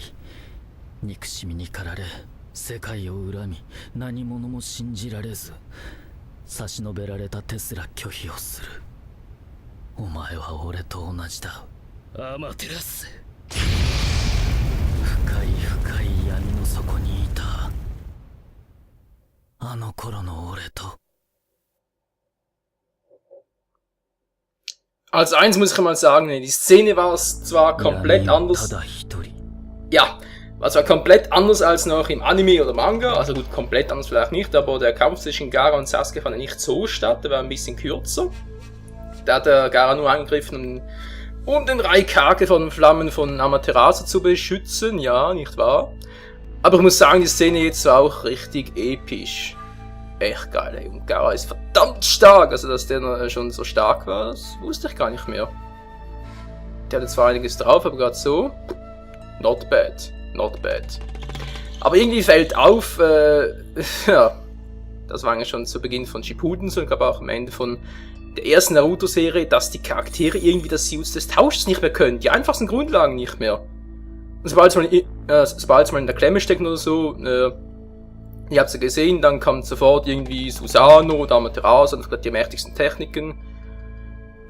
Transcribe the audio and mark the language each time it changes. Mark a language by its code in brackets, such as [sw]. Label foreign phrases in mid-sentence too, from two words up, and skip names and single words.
[ja] 憎しみに駆られ世界を恨み何者も信じられず差し伸べられた手すら拒否をする。お前は俺と同じだ。アマテラス。深い深い闇の底にいたあの頃の俺と。 [de] Also eins muss ich mal sagen, die Szene war zwar komplett anders. Ja, war zwar komplett anders als noch im Anime oder Manga, also gut, komplett anders vielleicht nicht, aber der Kampf zwischen Gaara und Sasuke fand nicht so statt, der war ein bisschen kürzer. Da hat der Gaara nur angegriffen, um den Raikage von Flammen von Amaterasu zu beschützen, ja, nicht wahr? Aber ich muss sagen, die Szene jetzt war auch richtig episch. Echt geil, ey. Und Gaara ist verdammt stark, also dass der schon so stark war, das wusste ich gar nicht mehr. Der hatte zwar einiges drauf, aber gerade so, [en] not bad, not bad. [de] Aber irgendwie fällt auf, ja, das war eigentlich schon zu Beginn von Shippuden so, und glaube auch am Ende von der ersten Naruto-Serie, dass die Charaktere irgendwie das Use des Tauschs nicht mehr können, die einfachsten Grundlagen nicht mehr. Und sobald sie mal in der Klemme stecken oder so, ihr habt sie gesehen, dann kommt sofort irgendwie Susanoo oder Amaterasu und die mächtigsten Techniken.